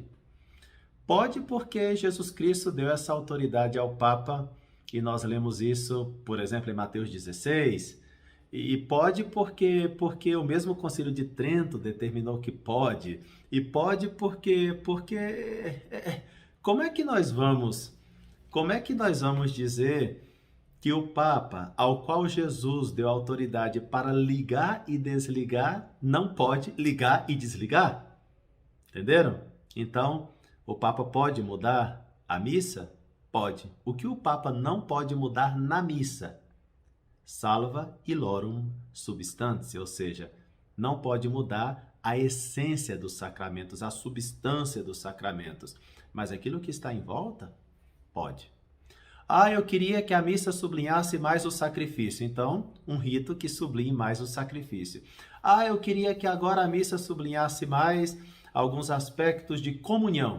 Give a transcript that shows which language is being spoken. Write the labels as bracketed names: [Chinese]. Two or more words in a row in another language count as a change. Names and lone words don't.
[Portuguese] Pode porque Jesus Cristo deu essa autoridade ao Papa, e nós lemos isso, por exemplo, em Mateus 16, e pode porque o mesmo Concílio de Trento determinou que pode, e pode porque como é que nós vamos dizer que o Papa, ao qual Jesus deu autoridade para ligar e desligar, não pode ligar e desligar? Entenderam? Então, o Papa pode mudar a missa? Pode. O que o Papa não pode mudar na missa? [Latin] Salva illorum substantia, [Portuguese] ou seja, não pode mudar a essência dos sacramentos, a substância dos sacramentos. Mas aquilo que está em volta, pode. Eu queria que a missa sublinhasse mais o sacrifício. Então, um rito que sublinhe mais o sacrifício. Eu queria que agora a missa sublinhasse mais alguns aspectos de comunhão.